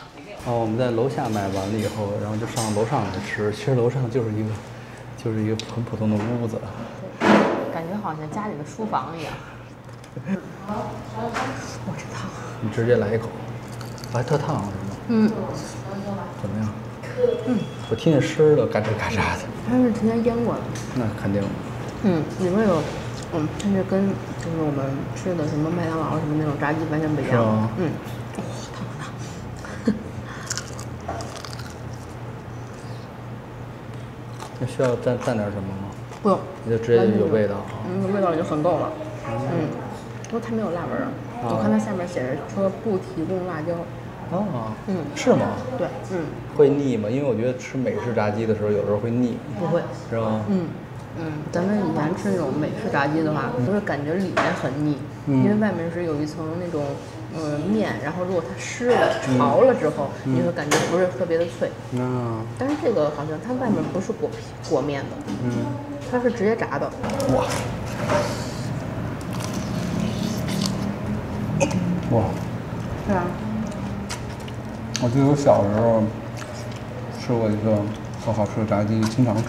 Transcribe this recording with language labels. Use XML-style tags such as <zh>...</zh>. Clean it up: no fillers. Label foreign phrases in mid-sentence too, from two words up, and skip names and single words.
<zh>我們在樓下買完了以後，然後就上樓上來吃。其實樓上就是一個很普通的屋子。感覺好像家裡的書房一樣。我這燙。你直接來一口，還特燙是嗎？嗯。怎麼樣？嗯，我聽見濕的，嘎吱嘎吱的。它是提前腌過的。那肯定。嗯，裡面有，甚至跟就是我們吃的什麼麥當勞什麼那種炸雞完全不一樣。是嗎？嗯。那需要蘸點什麼吗？不用，你就直接有味道。味道已經很夠了。不过它没有辣味兒。我看它下面寫着說不提供辣椒。哦，是嗎？對，會膩嗎？因為我覺得吃美式炸雞的時候，有時候會膩。不會，是嗎？咱們以前吃那種美式炸雞的話，就會感覺裡面很膩，因為外面是有一層那種面，然後如果它濕了、潮了之後，你會感覺不是特別的脆。但是這個好像它外面不是裹面的，它是直接炸的。哇！哇！是啊。我記得我小時候吃過一個很好吃的炸雞，經常吃。</zh>